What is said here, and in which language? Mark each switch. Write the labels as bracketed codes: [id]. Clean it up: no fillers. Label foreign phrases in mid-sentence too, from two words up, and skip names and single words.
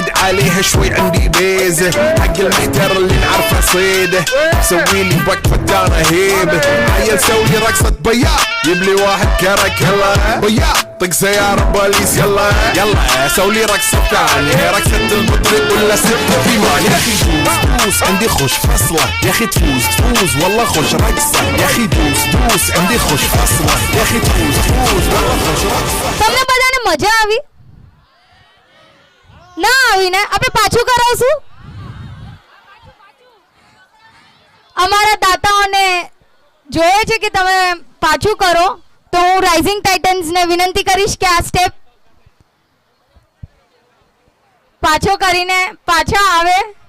[ar] عليها شوي عندي بيزة حق المحتر اللي نعرفه صيده سويلي وقفة دارة هيبة عيل سوي رقصة بياض جيب لي واحد كرك هلا بياض طق سيارة بوليس يلا يلا سوي رقصة ثانية رقصة المطرب ولا سب في مان يا اخي دوس عندي خوش فصلة يا اخي تفوز والله خوش رقصة يا اخي دوس عندي خوش فصلة يا اخي تفوز والله خوش رقصة. [gu] તમને બધાને મજા આવી? ના આવી ને? આપણે પાછું કરાવશું. અમારા દાતાઓને જોઈએ છે કે તમે પાછું કરો, તો હું રાઇઝિંગ ટાઇટન્સને વિનંતી કરીશ કે આ સ્ટેપ પાછો કરીને પાછા આવે.